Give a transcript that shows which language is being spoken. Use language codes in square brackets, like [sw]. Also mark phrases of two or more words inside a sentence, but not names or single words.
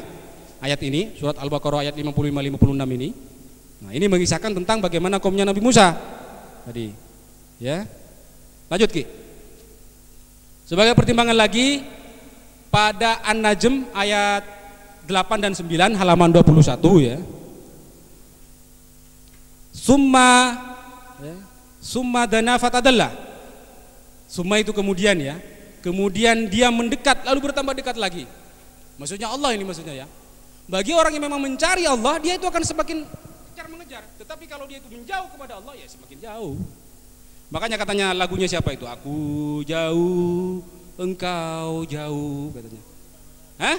[id] Ayat ini surat Al-Baqarah ayat 55-56 ini. Nah, ini mengisahkan tentang bagaimana kaumnya Nabi Musa tadi. Ya. Lanjut Ki. Sebagai pertimbangan lagi pada An-Najm ayat 8 dan 9 halaman 21 ya. [ar] ثم دنا فتدلى. [id] Summa itu kemudian ya. Kemudian dia mendekat lalu bertambah dekat lagi. Maksudnya Allah ini maksudnya ya. Bagi orang yang memang mencari Allah, dia itu akan semakin mengejar. Tetapi kalau dia itu menjauh kepada Allah, ya semakin jauh. Makanya katanya lagunya siapa itu? Aku jauh, engkau jauh katanya.